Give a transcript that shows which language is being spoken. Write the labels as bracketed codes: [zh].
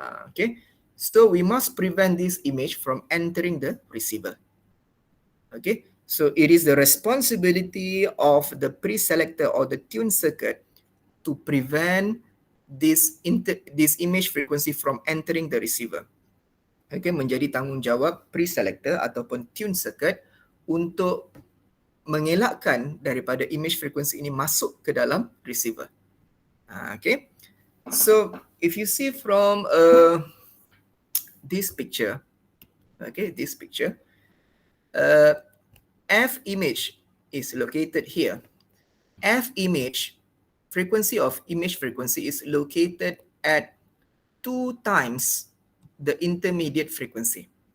[en] Okay, so we must prevent this image from entering the receiver. Okay, so it is the responsibility of the pre-selector or the tune circuit to prevent this image frequency from entering the receiver. [ms] Okay, menjadi tanggungjawab pre-selector ataupun tune circuit untuk mengelakkan daripada image frequency ini masuk ke dalam receiver. [en] Okay, so if you see from this picture, okay, this picture, F image is located here. F image, frequency of image frequency is located at 2 times the intermediate frequency.